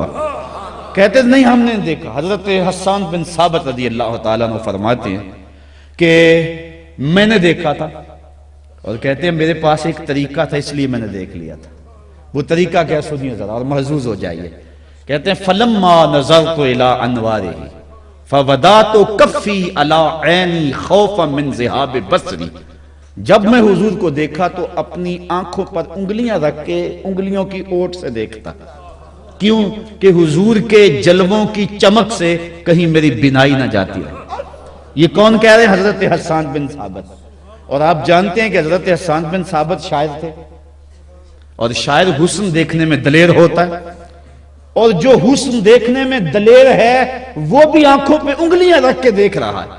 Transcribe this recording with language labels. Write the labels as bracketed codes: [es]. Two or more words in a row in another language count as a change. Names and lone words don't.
[ur] کہتے نہیں ہم نے دیکھا۔ حضرت حسان بن ثابت رضی اللہ تعالیٰ عنہ فرماتے ہیں کہ میں نے دیکھا تھا، اور کہتے ہیں میرے پاس ایک طریقہ تھا اس لیے میں نے دیکھ لیا تھا۔ وہ طریقہ کیا سنیے ذرا اور محظوظ ہو جائیے۔ کہتے ہیں [ar] فلما نظرت الی انوارہ فودعت کفی علی عینی خوفا من ذہاب بصری [ur] جب میں حضور کو دیکھا تو اپنی آنکھوں پر انگلیاں رکھ کے انگلیوں کی اوٹ سے دیکھتا. کیوں کہ حضور کے جلووں کی چمک سے کہیں میری بینائی نہ جاتی رہے. یہ کون کہہ رہے ہیں؟ حضرت حسان بن ثابت. اور آپ جانتے ہیں کہ حضرت حسان بن ثابت شاعر تھے، اور شاعر حسن دیکھنے میں دلیر ہوتا ہے، اور جو حسن دیکھنے میں دلیر ہے وہ بھی آنکھوں پہ انگلیاں رکھ کے دیکھ رہا ہے.